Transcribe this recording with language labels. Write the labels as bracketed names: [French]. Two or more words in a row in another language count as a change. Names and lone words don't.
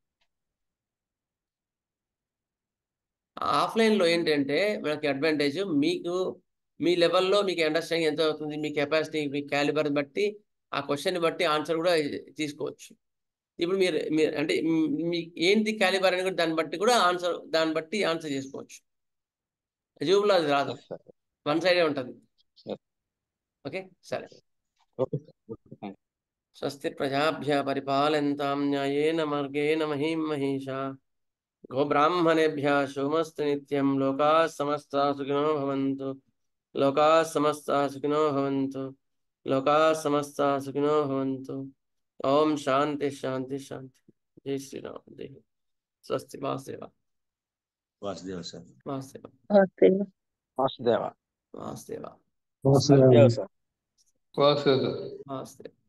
[Telugu] ఆఫ్లైన్లో ఏంటంటే మనకి అడ్వాంటేజ్, మీకు మీ లెవెల్లో మీకు అండర్స్టాండింగ్ ఎంత అవుతుంది, మీ కెపాసిటీ, మీ క్యాలిబర్ బట్టి ఆ క్వశ్చన్ బట్టి ఆన్సర్ కూడా తీసుకోవచ్చు. ఇప్పుడు మీరు అంటే మీ ఏంటి క్యాలిబర్ అని కూడా దాన్ని బట్టి ఆన్సర్ చేసుకోవచ్చు. జూబ్లో అది రాదు, [English] one side [Telugu] ఉంటుంది. ఓకే సరే. [Sanskrit] స్వస్తి ప్రజాభ్య పరిపాలయంతాం న్యాయేన మార్గేణ మహీం మహీషా గోబ్రాహ్మణేభ్యः శుభమస్తు నిత్యం. లోకాः సమస్తాः సుఖినో భవంతు. లోకాः సమస్తాः సుఖినో భవంతు. లోకాः సమస్తాः సుఖినో భవంతు. ఓం శాంతి శాంతి శాంతి. జై శ్రీరామ్. జై స్వస్తి. వాసుదేవ. వాసుదేవ సార్. వాసుదేవ. వాసుదేవ. వాసుదేవ. వాసుదేవ. వాసుదేవ.